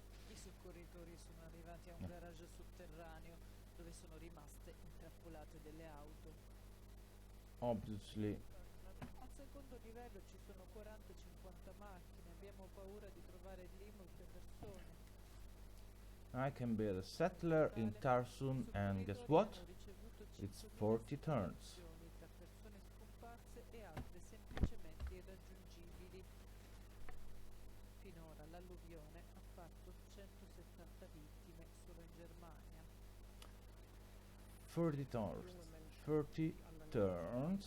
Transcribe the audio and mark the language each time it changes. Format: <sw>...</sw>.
<it>I soccorritori sono arrivati a un garage sotterraneo dove sono rimaste intrappolate delle auto.</it> <en>Obviously,</en> <it>Al secondo livello ci sono 40-50 macchine, abbiamo paura di trovare lì molte persone.</it> <en>I can be a settler in Tarsun, and guess what? It's 40 turns.</en> <it>Tra persone scomparse e altre semplicemente irraggiungibili. Finora l'alluvione ha fatto 170 vittime solo in Germania.</it> <en>30 turns. 30 turns.</en>